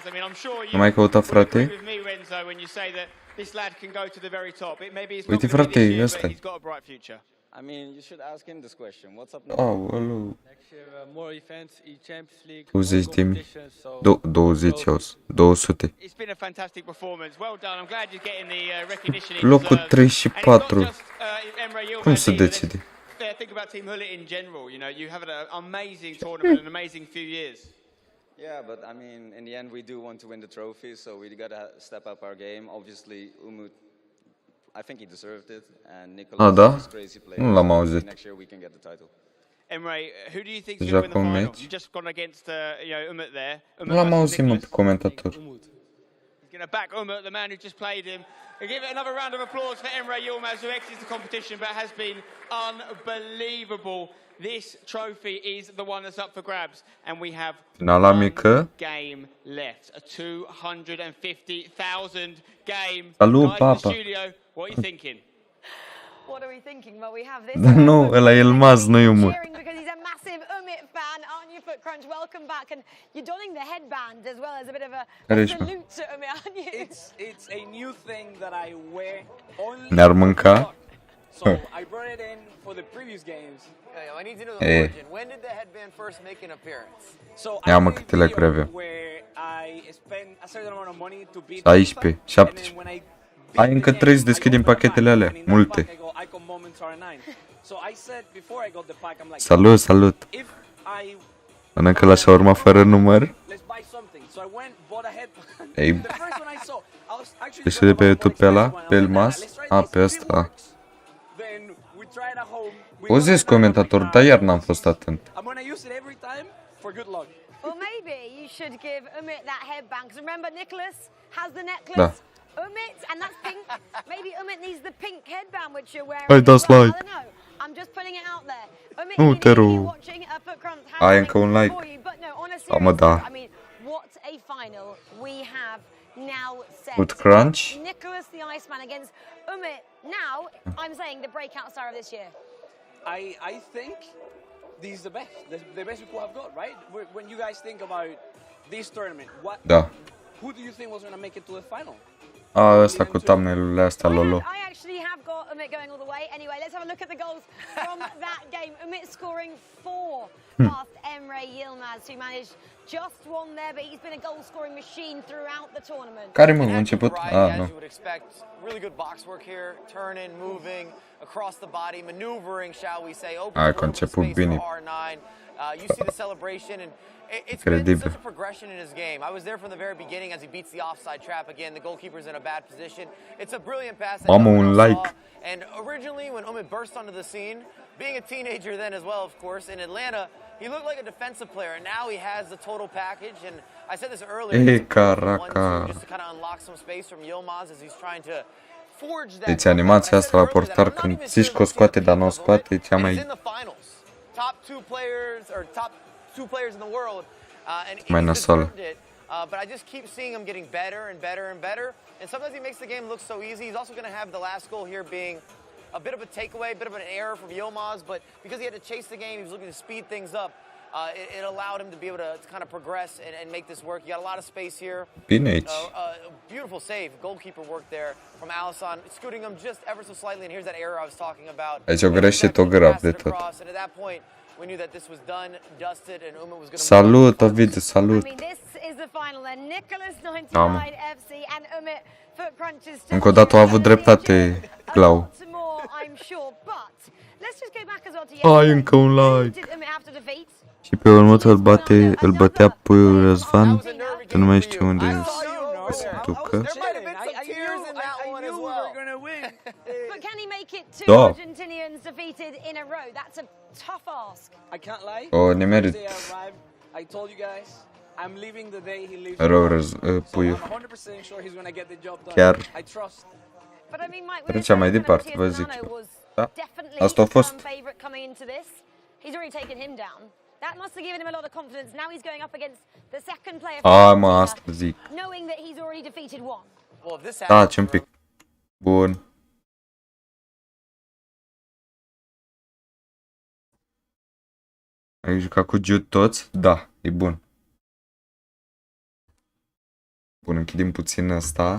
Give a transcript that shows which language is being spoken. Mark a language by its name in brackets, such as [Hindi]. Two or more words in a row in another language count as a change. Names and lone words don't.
[English] I mean, I'm sure you agree with me, Renzo, when you say that this lad can go to the very top. It maybe it's not going to be this year, but he's got a bright future. I mean, you should ask him this question. What's up now? Next year, more events, Champions League, 200. It's been a fantastic performance. Well done. I'm glad you're getting the recognition. [Romanian] Locul 3 și 4. Cum se decide? [English] Think about Team Hullet in general. You know, you have an amazing tournament, an amazing few years. Yeah, but I mean, in the end, we do want to win the trophy, so we got to step up our game. Obviously, Umut, I think he deserved it, and Nicholas is a crazy player. Next year we can get the title. Emre, who do you think is going to win the final? You've just gone against Umut there. [Romanian] Nu l-am auzit, mă, pe comentator. [English] He's going to back Umut, the man who just played him. We'll give it another round of applause for Emre Yilmaz, who exits the competition, but has been unbelievable. This trophy is the one that's up for grabs, and we have one game left. A 250,000 game. Salut, guys in the studio, what are you thinking? What are we thinking? Well, we have this. [Romanian] Dar nu, ăla e Elmaz, nu e Umut. [English] Cheering because he's a massive Umit fan, aren't you, Foot Crunch? Welcome back, and you're donning the headband as well as a bit of a salute to Umit, aren't you? It's a new thing that I wear only. [Romanian] Ne-ar mânca? [English] So I brought it in for the previous games. I need to know the origin. When did the headband first make an appearance? So [Romanian] Ia mă câte like avea. [English] Where I spend a certain amount of money to beat 16, 17. [Romanian] Ai încă 3 să deschidem pachetele alea, multe. Salut, salut. Mănâncă la shawarma fără număr. Ei, ești de pe YouTube pe ăla? Pe Elmaz? A, pe ăsta. O zis comentator, dar iar n-am fost atent. [English] Well, maybe you should give Umit that headband, because remember, Nicholas has the necklace. Umit, and that's pink. Maybe Umit needs the pink headband which you're wearing. [Romanian] Hai, dați like. [English] I don't know. I'm just putting it out there. Umit, [Romanian] Nu te rog. [English] watching a Foot Crunch [Romanian] Ai încă un like. [English] but no, on a [Romanian] Am da. [English] I mean, what a final we have now set. Foot Crunch. Nicholas the Iceman against Umit. Now, I'm saying the breakout star of this year. I think this is the best. The best we could have got, right? When you guys think about this tournament, who do you think was going to make it to the final? [Romanian] Ăsta cu thumbnail-urile astea, lolo. [English] I actually have got Umit going all the way. Anyway, let's have a look at the goals from that game. Umit scoring 4 past Emre Yilmaz, who managed just one there, but he's been a goal-scoring machine throughout the tournament. [Romanian] Care mă, a început? Nu. [English] Really good box work here, turning, moving across the body, maneuvering, shall we say. [Romanian] Hai că a început bine. [English] You see the celebration, and it's been such a progression in his game. I was there from the very beginning as he beats the offside trap again. The goalkeeper's in a bad position. It's a brilliant pass. [Romanian] Mamă, un like. [English] And originally, when Umit burst onto the scene, being a teenager then as well, of course, in Atlanta, he looked like a defensive player, and now he has the total package. And I said this earlier, just to kind of unlock some space from Yilmaz as he's trying to forge that. [Romanian] Deci animația asta la portar când zici că o scoate, dar nu o scoate, e cea mai... [English] Top two players in the world, and [Romanian] mai nasoală. [English] But I just keep seeing him getting better and better and better. And sometimes he makes the game look so easy. He's also going to have the last goal here being a bit of a takeaway, a bit of an error from Yilmaz. But because he had to chase the game, he was looking to speed things up. It allowed him to be able to kind of progress and make this work. You got a lot of space here. [Romanian] Bine aici. [English] Beautiful save, goalkeeper work there from Alisson, scooting him just ever so slightly. And here's that error I was talking about. [Romanian] Aici o greșit o grav de tot. [English] And at that point, we knew that this was done, dusted, and Umit was going to. [Romanian] Salut, Ovid, salut. [English] I mean, this is the final then. Nicholas 99 FC and Umit Foot Crunch is still. [Romanian] Încă o dată a avut dreptate, Clau. [English] I'm sure, but let's just go back as well to yesterday. [Romanian] Ai încă un like. Și pe următor îl bătea puiul Răzvan, că nu mai știu unde se ducă. [English] But can he make it two Argentinians defeated in a row? That's a tough ask. I can't lie. [Romanian] Oh, ne merit. [English] I told you guys, I'm leaving the day he leaves. [Romanian] Puiul. [English] I'm 100% sure he's going to get the job done. [Romanian] Chiar. [English] I trust. But I mean, Mike, [Romanian] trecem mai departe, vă zic eu. Da? Asta a fost. [English] He's already taken him down. That must have given him a lot of confidence. Now he's going up against the second player. [Romanian] Mă, asta zic. [English] Knowing that he's already defeated one. [Romanian] Taci un pic. Bun. Ai jucat cu Jude toți? Da, e bun. Bun, închidem puțin ăsta.